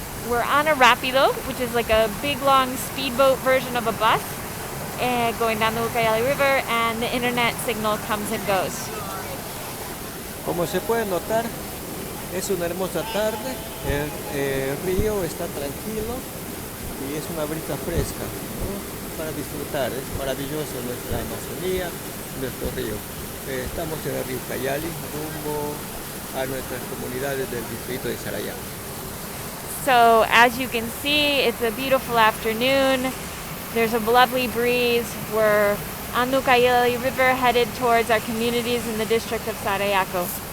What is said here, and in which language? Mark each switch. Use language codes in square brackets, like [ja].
[en] We're on a rapido, which is like a big long speedboat version of a bus, going down the Ucayali River, and the internet signal comes and goes. [es] Como se puede notar, es una hermosa tarde, el río está tranquilo y es una brisa fresca, ¿no? Para disfrutar. Es maravilloso nuestra Amazonía, nuestro río. Estamos en el río Ucayali, rumbo a nuestras comunidades del distrito de Sarayán. [en] So as you can see, it's a beautiful afternoon. There's a lovely breeze. We're on the Ucayali River headed towards our communities in the district of Sarayaco.